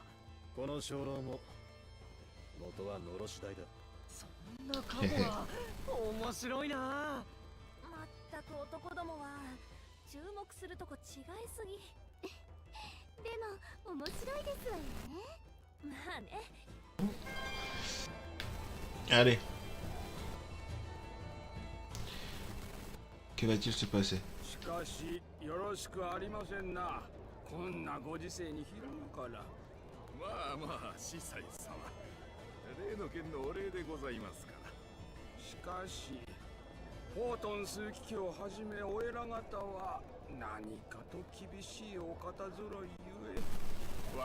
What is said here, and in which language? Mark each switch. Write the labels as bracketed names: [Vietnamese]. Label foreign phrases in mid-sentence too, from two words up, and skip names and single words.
[Japanese] この鐘楼も元はのろし台だ。そんな過去が面白いな。まったく男どもは注目するとこ違いすぎ。でも面白いですわよね。まあね。 [French] Allez. Que va-t-il se passer? [Japanese] しかしよろしくありませんな。こんなご時世に昼間から。まあまあ、司祭様。例の件のお礼でございますから。しかし、フォートン枢機卿をはじめお偉方は何かと厳しいお方揃いゆえ。